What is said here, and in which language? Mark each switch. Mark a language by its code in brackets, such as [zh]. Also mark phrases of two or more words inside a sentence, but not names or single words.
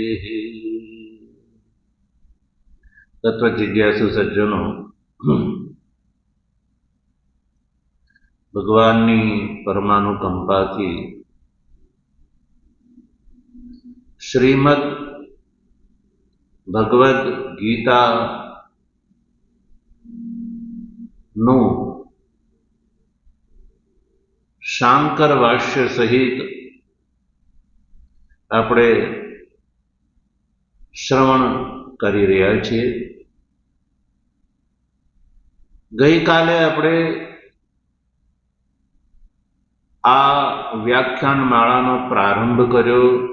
[gu] તત્વ જિજ્ઞાસુ સજ્જનો, ભગવાનની પરમાનુકંપાથી શ્રીમદ ભગવદ ગીતા નુ શાંકર ભાષ્ય સહિત આપણે શ્રવણ કરી રહ્યા છીએ। ગઈકાલે આપણે આ વ્યાખ્યાન માળાનો પ્રારંભ કર્યો।